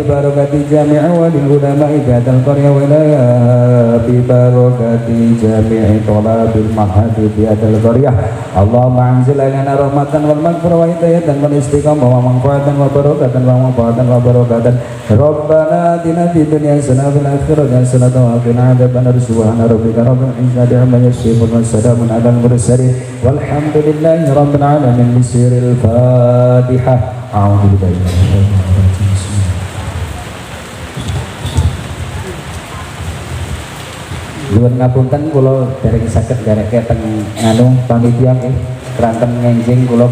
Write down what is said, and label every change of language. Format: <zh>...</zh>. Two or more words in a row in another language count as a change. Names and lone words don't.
<ar>ببركة جميع والعلماء بهذا القرية ولاية ببركة جميع طلاب المعهد بهذا القرية اللهم أنزل إلينا رحمة والمغفرة وهداية والاستقامة ومنفعة وبركة ومنفعة وبركة ربنا آتنا في الدنيا حسنة وفي الآخرة حسنة وقنا عذاب النار سبحان ربك رب العزة عما يصفون وسلام على المرسلين والحمد لله رب العالمين بسر الفاتحة أعوذ بالله من الشيطان الرجيم</ar> <jv>Nuwun ngapunten kula dereng saged ndereke teng anu panitia nggih keranten ngenjing kula</jv>